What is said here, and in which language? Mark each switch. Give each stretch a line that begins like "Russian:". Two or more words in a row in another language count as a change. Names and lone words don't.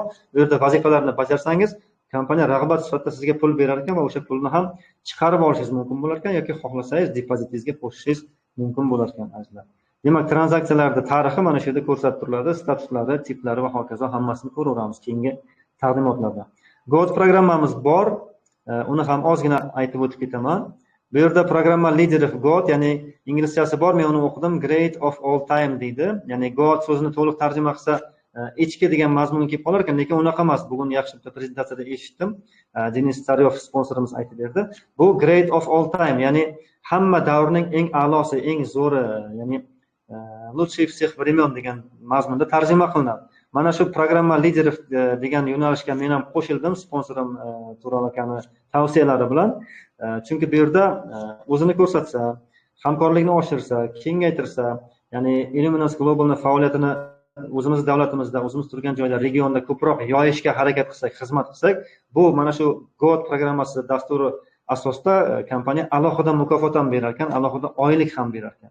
Uzbek: Bu yerda vazifalarni bajarsangiz, kompaniya rag'bat sifatida sizga pul berar ekan va o'sha pulni ham chiqarib olishingiz mumkin bo'lar ekan yoki xohlasangiz depozitingizga qo'shishingiz mumkin bo'lar ekan azizlar. Demak, tranzaksiyalarning tarixi mana shu yerda ko'rsatib turiladi, statuslari, tiplari va hokazo hammasini ko'raveramiz keyingi taqdimotlarda. Goat programmamiz bor, uni ham ozgina aytib o'tib ketaman. Bu yerda programma
English: leader of God,
Uzbek: ya'ni inglizchasi bor, men uni o'qidim,
English: great of all time deydi.
Uzbek: Ya'ni God so'zini to'liq tarjima qilsa ichki degan mazmun kelib qolar ekan, lekin unaqa emas. Bugun yaxshi bitta prezentatsiyada eshitdim. Denis Tsaryov sponsorimiz aytib berdi.
English: Bu great of all time,
Uzbek: ya'ni hamma davrning eng a'losi, eng zo'ri, ya'ni
Russian: лучший всех времен
Uzbek: degan mazmunda tarjima qilinadi. Mana shu programma lider degan yo'nalishga men ham qo'shildim sponsorim Tural akani tavsiyalari bilan. Chunki bu yerda o'zini ko'rsatsa, hamkorlikni oshirsa, kengaytirsa, ya'ni Illuminance Global'ni faoliyatini o'zimiz davlatimizda, o'zimiz turgan joyda, regionda ko'proq yoyishga harakat qilsak, xizmat qilsak, bu mana shu GOAT programmasi dasturi asosida kompaniya alohida mukofot ham berar ekan, alohida oylik ham berar ekan.